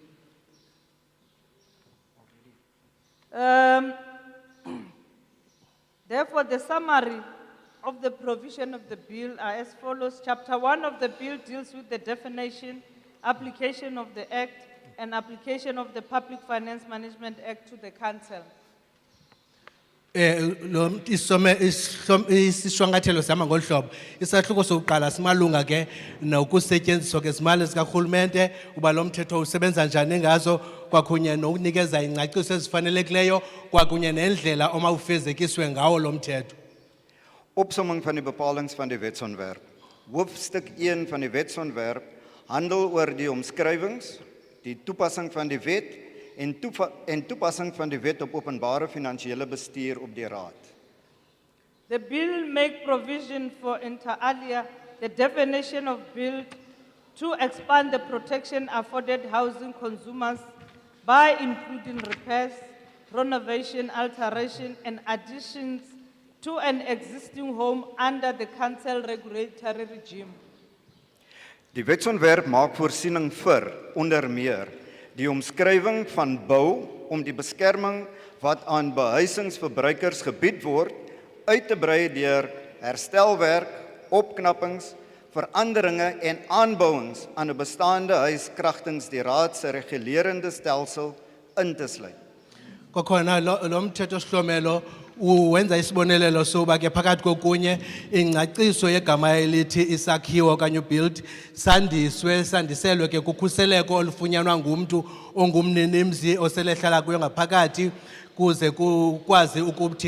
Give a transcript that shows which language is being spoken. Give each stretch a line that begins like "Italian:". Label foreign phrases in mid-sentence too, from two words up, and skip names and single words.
English: Therefore, the summary of the provision of the bill are as follows. Chapter 1 of the bill deals with the definition, application of the Act, and application of the Public Finance Management Act to the Council.
Xhosa: Isishwankathelo sama ngolu hlobo. Isahluko sokuqala simalunga ke nokusetyenziswa kwezimali zikarhulumente uba lo mthetho usebenza njani ngazo kwakunye nokunikeza ingcaciso ezifanelekileyo kwakunye nendlela omawufezekiswe ngawo lo mthetho.
Afrikaans: Opsomming van die bepalings van die wetsontwerp. Hoofstuk 1 van die wetsontwerp handel oor die omskrywings, die toepassing van die wet en toepassing van die Wet op Openbare Finansiële Bestuur op die Raad.
English: The bill make provision for
Latin: inter alia
English: the definition of build to expand the protection afforded housing consumers by including repairs, renovation, alteration, and additions to an existing home under the council regulatory regime.
Afrikaans: Die wetsontwerp maak voorsiening vir onder meer die omskrywing van bou om die beskerming wat aan behuisingsverbruikers gebied word uit te brei deur herstelwerk, opknappings, veranderinge en aanbouings aan 'n bestaande huis kragtens die raad se regulerende stelsel in te sluit.
Xhosa: Kokhona lo mthetho sihlomelo uwenza isibonelelo soba ke phakathi kokunye ingcaciso yegama elithi isakhiwo okanye build sandiselwe ke kukhuseleko olufunyanwa ngumntu ongumninimzi oselehlala kuyo ngaphakathi kuze kukwazi ukuthi